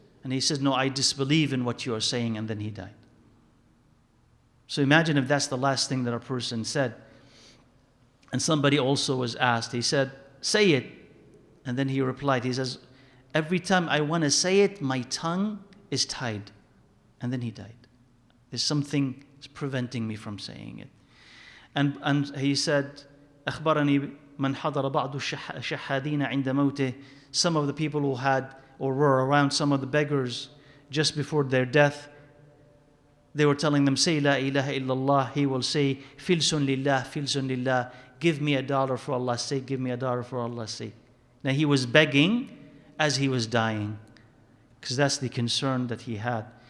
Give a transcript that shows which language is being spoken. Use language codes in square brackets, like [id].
[en] And he says, no, I disbelieve in what you are saying, and then he died. So imagine if that's the last thing that a person said. And somebody also was asked, he said, say it. And then he replied, he says, every time I want to say it, my tongue is tied. And then he died. There's something preventing me from saying it. [ar] And he said, أخبرني من حضر بعض الشحادين عند موته. [en] Some of the people who had or were around some of the beggars just before their death, they were telling them, say La ilaha illallah. He will say, [ar] filsun lillah, filsun lillah. [en] Give me $1 for Allah's sake, give me $1 for Allah's sake. Now he was begging as he was dying, because that's the concern that he had.